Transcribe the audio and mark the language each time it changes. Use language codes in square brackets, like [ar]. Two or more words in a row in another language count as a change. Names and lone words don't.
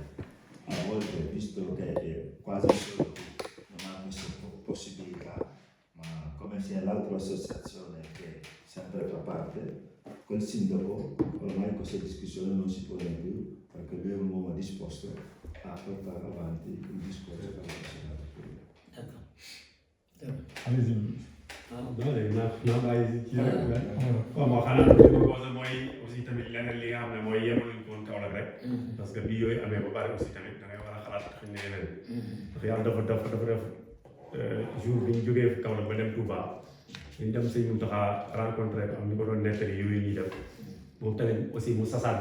[it] A volte, visto che è quasi solo non ha questa possibilità, ma come sia l'altra associazione che sempre fa parte, col sindaco ormai questa discussione non si pone più, perché lui è un uomo disposto a portare avanti il discorso per la società. [fr] allez-y. [wo] non léegi naa bàyyi ci rek waaw moo xanaa li ma posé mooy aussi tamit leneen li nga xam ne mooy yemaluñ ko woon Kaolack rek [fr] parce que [wo] bii yooyu amee ba pare aussi tamit da ngay war a xalaat xëy na yeneen ndax yàlla dafa def jour bi ñu jógee Kaolack ba dem Touba ñu dem sëñ Mountakha rencontré am ñu ko doon nettali yooyu ñuy def moom tamit aussi mu sasaat